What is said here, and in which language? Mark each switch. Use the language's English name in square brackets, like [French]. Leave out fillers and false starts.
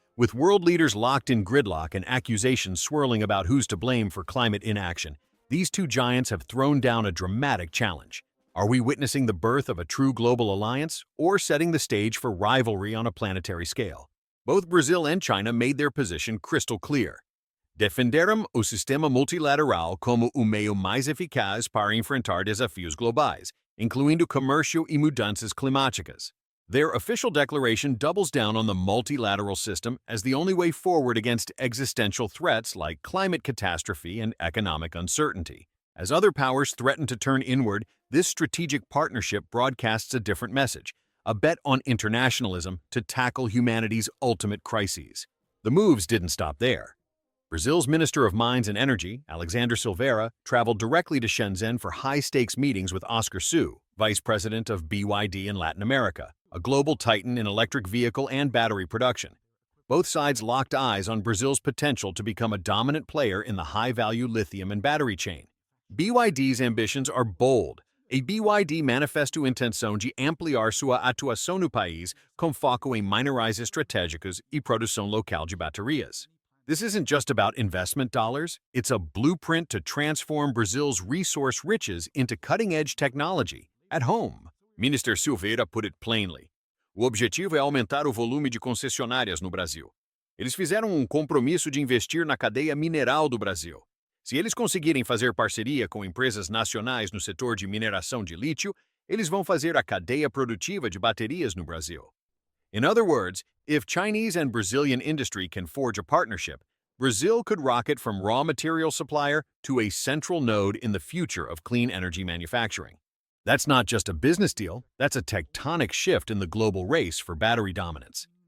[English] With world leaders locked in gridlock and accusations swirling about who's to blame for climate inaction, these two giants have thrown down a dramatic challenge. Are we witnessing the birth of a true global alliance, or setting the stage for rivalry on a planetary scale? Both Brazil and China made their position crystal clear. [Portuguese] Defenderam o sistema multilateral como o meio mais eficaz para enfrentar desafios globais, incluindo comércio e mudanças climáticas. [English] Their official declaration doubles down on the multilateral system as the only way forward against existential threats like climate catastrophe and economic uncertainty. As other powers threaten to turn inward, this strategic partnership broadcasts a different message, a bet on internationalism to tackle humanity's ultimate crises. The moves didn't stop there. Brazil's Minister of Mines and Energy, Alexandre Silveira, traveled directly to Shenzhen for high-stakes meetings with Oscar Su, Vice President of BYD in Latin America, a global titan in electric vehicle and battery production. Both sides locked eyes on Brazil's potential to become a dominant player in the high-value lithium and battery chain. BYD's ambitions are bold. [Portuguese] A BYD manifesto intenção de ampliar sua atuação no país com foco em minerais estratégicos e produção local de baterias. [English] This isn't just about investment dollars, it's a blueprint to transform Brazil's resource riches into cutting-edge technology at home. Minister Silveira put it plainly. [Portuguese] O objetivo é aumentar o volume de concessionárias no Brasil. Eles fizeram compromisso de investir na cadeia mineral do Brasil. Se eles conseguirem fazer parceria com empresas nacionais no setor de mineração de lítio, eles vão fazer a cadeia produtiva de baterias no Brasil. [English] In other words, if Chinese and Brazilian industry can forge a partnership, Brazil could rocket from raw material supplier to a central node in the future of clean energy manufacturing. That's not just a business deal, that's a tectonic shift in the global race for battery dominance.